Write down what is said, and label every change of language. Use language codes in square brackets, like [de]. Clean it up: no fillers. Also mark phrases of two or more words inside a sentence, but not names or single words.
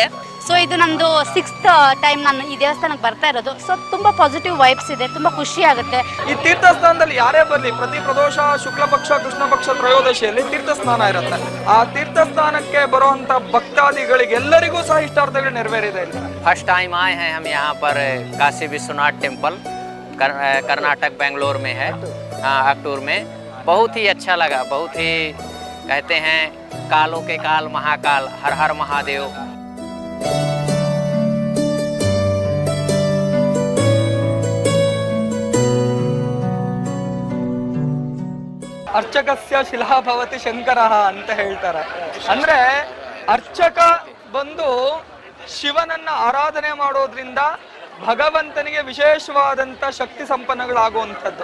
[kn] ಸೊ ಇದು ನಂದು 6th ಟೈಮ್ ನಾನು ಈ ದೇವಸ್ಥಾನಕ್ಕೆ ಬರ್ತಾ ಇರೋದು. ಸೊ ತುಂಬಾ [en] positive vibes [kn] ಇದೆ, ತುಂಬಾ ಖುಷಿ ಆಗುತ್ತೆ. ಈ ತೀರ್ಥಸ್ಥಾನದಲ್ಲಿ ಯಾರೇ ಬರ್ಲಿ, ಪ್ರತಿ ಪ್ರದೋಷ ಶುಕ್ಲ ಪಕ್ಷ ಕೃಷ್ಣ ಪಕ್ಷ ತ್ರಯೋದಶಿಯಲ್ಲಿ ತೀರ್ಥಸ್ನಾನ ಇರುತ್ತೆ. ಆ ತೀರ್ಥಸ್ಥಾನಕ್ಕೆ ಬರುವಂತ ಭಕ್ತಾದಿಗಳಿಗೆ ಎಲ್ಲರಿಗೂ ಸಹ ಇಷ್ಟಾರ್ಥಗಳು ನೆರವೇರಿದೆ. [en] first time [hi] आए हैं हम यहाँ पर काशी विश्वनाथ टेम्पल, कर्नाटक बेंगलोर में है, अक्टूबर में। बहुत ही अच्छा लगा, बहुत ही कहते हैं कालों के काल महाकाल, हर हर महादेव। [sa] अर्चकस्य शिला भवति शंकर [kn] ಅಂತ ಹೇಳ್ತಾರೆ. ಅಂದ್ರೆ ಅರ್ಚಕ ಬಂದು ಶಿವನನ್ನ ಆರಾಧನೆ ಮಾಡೋದ್ರಿಂದ ಭಗವಂತನಿಗೆ ವಿಶೇಷವಾದಂತ ಶಕ್ತಿ ಸಂಪನ್ನಗಳಾಗುವಂಥದ್ದು.